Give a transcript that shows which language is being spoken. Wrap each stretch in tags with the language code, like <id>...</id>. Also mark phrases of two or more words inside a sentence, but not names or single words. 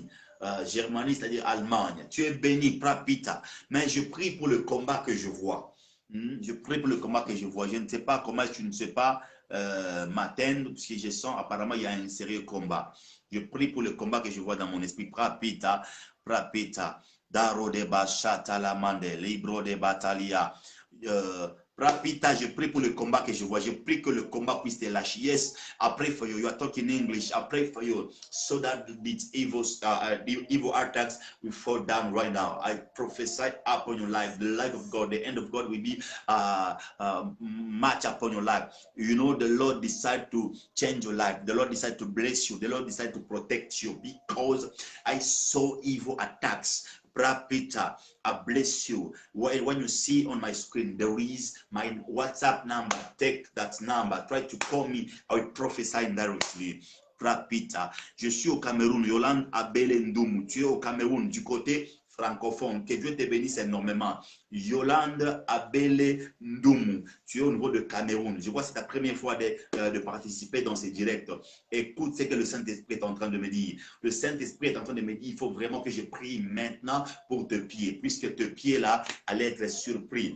<fr>Germanie, c'est-à-dire Allemagne. Tu es béni, Prapita. Mais je prie pour le combat que je vois. Je prie pour le combat que je vois. Je ne sais pas comment tu ne sais pas m'atteindre, parce que je sens apparemment il y a un sérieux combat. Je prie pour le combat que je vois dans mon esprit. Prapita, Prapita. Daro de Bachata la Mande, Libro de Batalia. Prapita, je prie pour le combat que je vois. Je prie que le combat puisse te lâcher.</fr> <en>Yes, I pray for you. You are talking English. I pray for you so that these evil attacks will fall down right now. I prophesy upon your life. The life of God, the end of God will be match upon your life. You know, the Lord decide to change your life. The Lord decide to bless you. The Lord decide to protect you because I saw evil attacks. Prapita, I bless you. When you see on my screen, there is my WhatsApp number. Take that number. Try to call me. I will prophesy directly.</en> <fr>Prapita, je suis au Cameroun. Yolande Abelendumu. Tu es au Cameroun du côté francophone. Que Dieu te bénisse énormément. Yolande Abele Ndumu. Tu es au niveau de Cameroun. Je vois que c'est ta première fois de participer dans ces directs. Écoute ce que le Saint-Esprit est en train de me dire. Le Saint-Esprit est en train de me dire, il faut vraiment que je prie maintenant pour te pieds, puisque te pieds là allait être surpris.</fr>